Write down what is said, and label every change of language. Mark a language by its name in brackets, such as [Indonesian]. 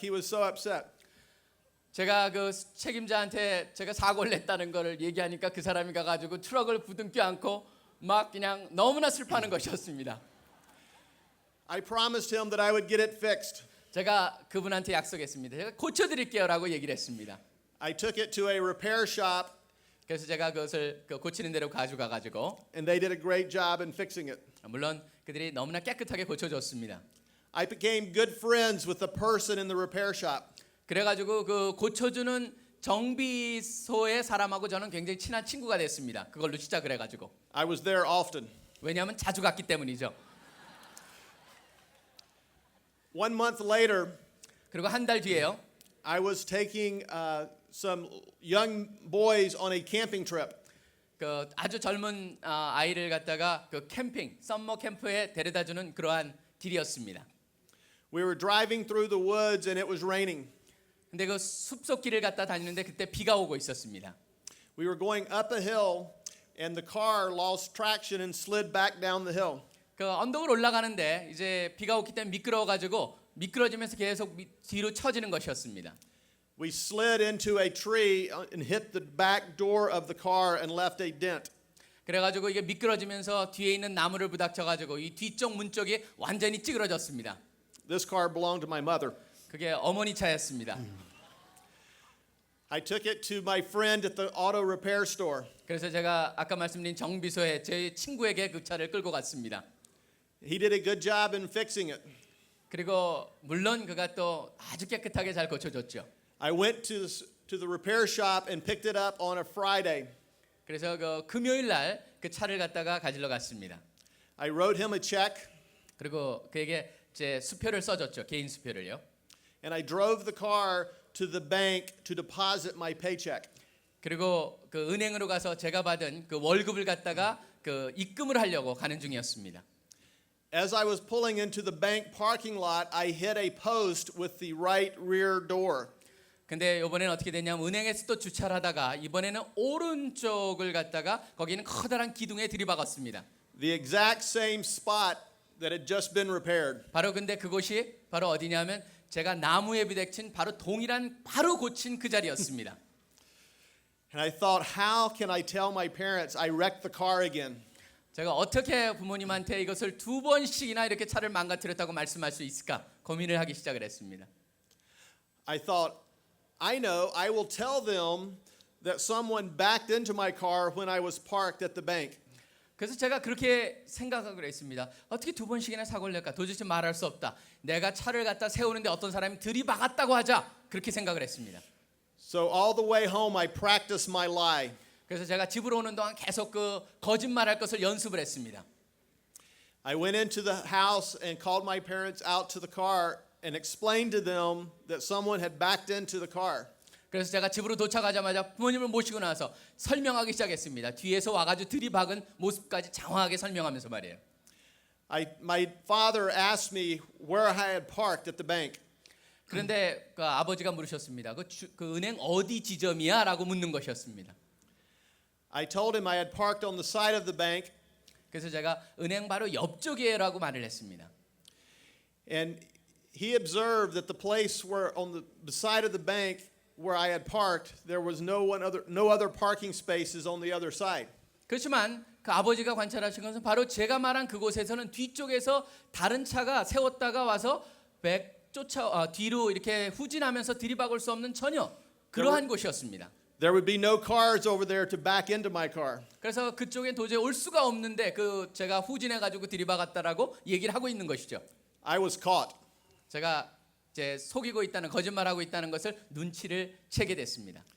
[English] He was so upset. [Korean] 제가 그 책임자한테 제가 사고를 냈다는 거를 얘기하니까 그 사람이 가가지고 트럭을 부둥켜 안고 막 그냥 너무나 슬퍼하는 것이었습니다. [English] I promised him that I would get it fixed. [Korean] 제가 그분한테 약속했습니다. 제가 고쳐드릴게요라고 얘기를 했습니다. [English] I took it to a repair shop, [Korean] 그래서 제가 그것을 고치는 대로 가져가가지고 [English] and they did a great job in fixing it. [Korean] 물론 그들이 너무나 깨끗하게 고쳐줬습니다. [English] I became good friends with the person in the repair shop. [Korean] 그래가지고 그 고쳐주는 정비소의 사람하고 저는 굉장히 친한 친구가 됐습니다. 그걸로 시작을 해가지고 [English] I was there often. [Korean] 왜냐하면 자주 갔기 때문이죠. [English] 1 month later, [Korean] 그리고 한 달 뒤에요. [English] I was taking some young boys on a camping trip. [Korean] 그 아주 젊은 아이를 갖다가 그 캠핑 썸머 캠프에 데려다주는 그러한 길이었습니다. [English] We were driving through the woods and it was raining. [Korean] 근데 그 숲속 길을 갖다 다니는데 그때 비가 오고 있었습니다. [English] We were going up a hill and the car lost traction and slid back down the hill. [Korean] 그 언덕을 올라가는데 이제 비가 오기 때문에 미끄러워가지고 미끄러지면서 계속 뒤로 처지는 것이었습니다. [English] We slid into a tree and hit the back door of the car and left a dent. [Korean] 그래가지고 이게 미끄러지면서 뒤에 있는 나무를 부닥쳐가지고 이 뒤쪽 문 쪽이 완전히 찌그러졌습니다. [English] This car belonged to my mother. [Korean] 그게 어머니 차였습니다. [English] I took it to my friend at the auto repair store. [Korean] 그래서 제가 아까 말씀드린 정비소에 제 친구에게 그 차를 끌고 갔습니다. [English] He did a good job in fixing it. [Korean] 그리고 물론 그가 또 아주 깨끗하게 잘 고쳐줬죠. [English] I went to the repair shop and picked it up on a Friday. [Korean] 그래서 그 금요일 날 그 차를 갖다가 가지러 갔습니다. [English] I wrote him a check [Korean] 그리고 그에게 제 수표를 써줬죠. 개인 수표를요. [English] and I drove the car to the bank to deposit my paycheck. [Korean] 그리고 그 은행으로 가서 제가 받은 그 월급을 갖다가 그 입금을 하려고 가는 중이었습니다. [English] As I was pulling into the bank parking lot, I hit a post with the right rear door. [Korean] 근데 이번에는 어떻게 됐냐면 은행에서 또 주차를 하다가 이번에는 오른쪽을 갖다가 거기는 커다란 기둥에 들이박았습니다. [English] The exact same spot that had just been repaired. [Korean] 바로 근데 그곳이 바로 어디냐면 제가 나무에 부딪힌 바로 동일한 바로 고친 그 자리였습니다. [English] And I thought, how can I tell my parents I wrecked the car again? [Korean] 제가 어떻게 부모님한테 이것을 2번씩이나 이렇게 차를 망가뜨렸다고 말씀할 수 있을까 고민을 하기 시작을 했습니다. [English] I thought, I know, I will tell them that someone backed into my car when I was parked at the bank. [Korean] 그래서 제가 그렇게 생각하고 했습니다. 어떻게 2번씩이나 사고를 낼까? 도저히 말할 수 없다. 내가 차를 갖다 세우는데 어떤 사람이 들이박았다고 하자. 그렇게 생각을 했습니다. [English] So all the way home, I practiced my lie. [Korean] 그래서 제가 집으로 오는 동안 계속 그 거짓말할 것을 연습을 했습니다. [English] I went into the house and called my parents out to the car and explained to them that someone had backed into the car. [Korean] 그래서 제가 집으로 도착하자마자 부모님을 모시고 나서 설명하기 시작했습니다. 뒤에서 와가지고 들이박은 모습까지 장황하게 설명하면서 말이에요. [English] My father asked me where I had parked at the bank. [Korean] 그런데 그 아버지가 물으셨습니다. 그 은행 어디 지점이야? 라고 묻는 것이었습니다. [English] I told him I had parked on the side of the bank, [Korean] 그래서 제가 은행 바로 옆쪽이에요 말을 했습니다. [English] and he observed that the place where on the side of the bank where I had parked, there was no other parking spaces on the other side. [Korean] 그렇지만 그 아버지가 관찰하신 것은 바로 제가 말한 그곳에서는 뒤쪽에서 다른 차가 세웠다가 와서 뒤로 이렇게 후진하면서 들이박을 수 없는 전혀 그러한 곳이었습니다. [English] There would be no cars over there to back into my car. [Korean] 그래서 그쪽에 도저히 올 수가 없는데 그 제가 후진해 가지고 들이박았다라고 얘기를 하고 있는 것이죠. [English] I was caught. [Korean] 제가 이제 속이고 있다는 거짓말하고 있다는 것을 눈치를 채게 됐습니다.